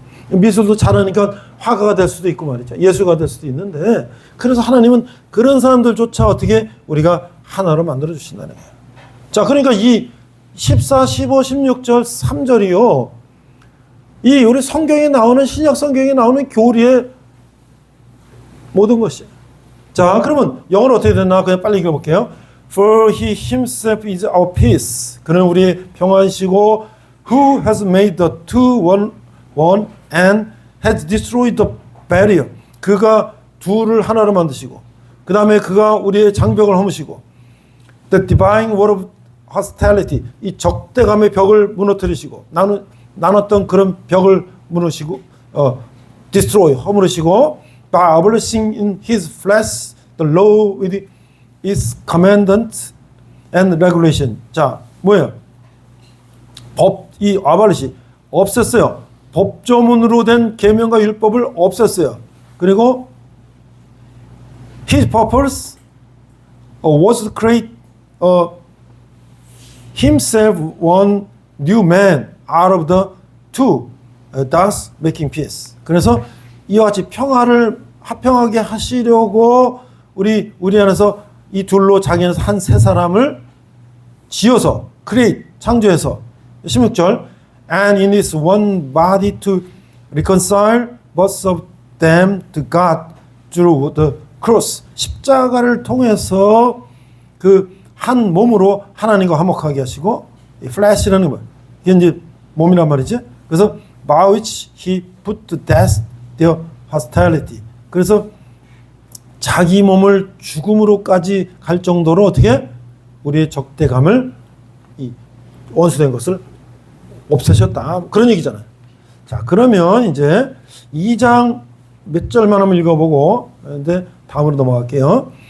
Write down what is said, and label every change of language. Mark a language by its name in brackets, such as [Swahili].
[Korean] 미술도 잘하니까 화가가 될 수도 있고 말이죠. 예술가 될 수도 있는데, 그래서 하나님은 그런 사람들조차 어떻게 우리가 하나로 만들어 주신다는 거예요. 자, 그러니까 이 14, 15, 16절, 3절이요. 이 우리 성경에 나오는 신약 성경에 나오는 교리의 모든 것이에요. 자, 그러면 영어로 어떻게 되나 그냥 빨리 읽어볼게요. [English] For he himself is our peace. [Korean] 그는 우리의 평안이시고 [English] who has made the two one and has destroyed the barrier. [Korean] 그가 둘을 하나로 만드시고 그 다음에 그가 우리의 장벽을 허무시고 [English] the divine wall of hostility. [Korean] 이 적대감의 벽을 무너뜨리시고 나눴던 그런 벽을 무너뜨리시고 destroy 허무시고 [English] by abolishing in his flesh the law with its commandments and regulation. [Korean] 자, 뭐예요? 이 abolish 없앴어요. 법조문으로 된 계명과 율법을 없앴어요. 그리고 [English] his purpose was to create himself one new man out of the two, thus making peace. [Korean] 그래서 이와 같이 평화를 화평하게 하시려고 우리 안에서 이 둘로 자기 안에서 한 세 사람을 지어서 create 창조해서 16절 [English] and in this one body to reconcile both of them to God through the cross. [Korean] 십자가를 통해서 그 한 몸으로 하나님과 화목하게 하시고 flesh라는 거 이게 이제 몸이란 말이지. 그래서 [English] by which he put to death their hostility. [Korean] 그래서 자기 몸을 죽음으로까지 갈 정도로 어떻게 우리의 적대감을 이 원수된 것을 없애셨다. 그런 얘기잖아요. 자, 그러면 이제 2장 몇 절만 한번 읽어보고 근데 다음으로 넘어갈게요.